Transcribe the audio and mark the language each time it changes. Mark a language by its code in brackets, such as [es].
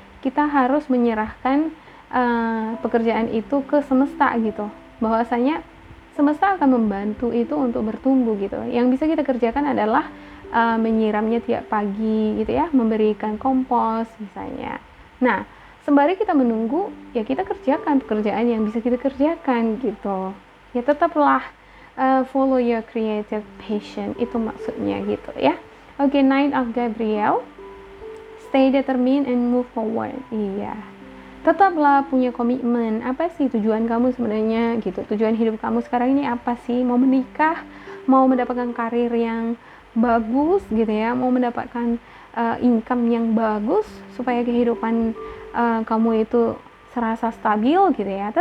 [id] Kita harus menyerahkan pekerjaan itu ke semesta gitu, bahwasanya semesta akan membantu itu untuk bertumbuh gitu. Yang bisa kita kerjakan adalah menyiramnya tiap pagi gitu ya, memberikan kompos misalnya. Nah, sembari kita menunggu ya, kita kerjakan pekerjaan yang bisa kita kerjakan gitu ya. Tetaplah [en] follow your creative passion, [id] itu maksudnya gitu ya. [en] Oke, Knight of Gabriel, stay determined and move forward. [id] Iya, tetaplah punya komitmen. Apa sih tujuan kamu sebenarnya gitu? Tujuan hidup kamu sekarang ini apa sih? Mau menikah, mau mendapatkan karir yang bagus gitu ya, mau mendapatkan income yang bagus supaya kehidupan kamu itu serasa stabil gitu ya.